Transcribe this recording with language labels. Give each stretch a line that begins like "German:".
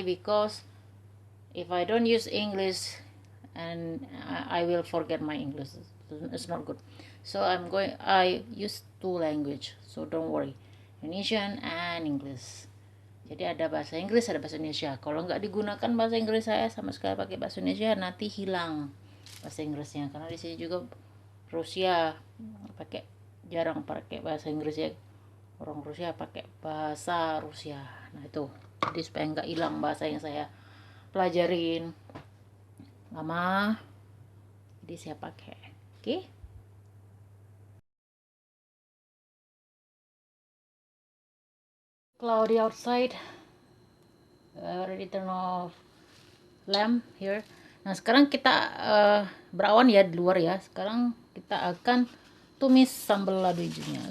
English: Because if I don't use English and I will forget my English. It's not good. So I use two language. So don't worry. Indonesian and English.
Indonesian: Jadi ada bahasa Inggris, ada bahasa Indonesia. Kalau nggak digunakan bahasa Inggris, saya sama sekali pakai bahasa Indonesia, nanti hilang bahasa Inggrisnya. Karena di sini juga Rusia pakai, jarang pakai bahasa Inggris ya. Orang Rusia pakai bahasa Rusia. Nah itu, jadi supaya nggak hilang bahasa yang saya pelajarin lama, jadi saya pakai. Oke.
English: Cloudy outside. I already turn off lamp here.
Indonesian: Nah sekarang kita berawan ya di luar ya. Sekarang kita akan tumis sambal lado hijaunya.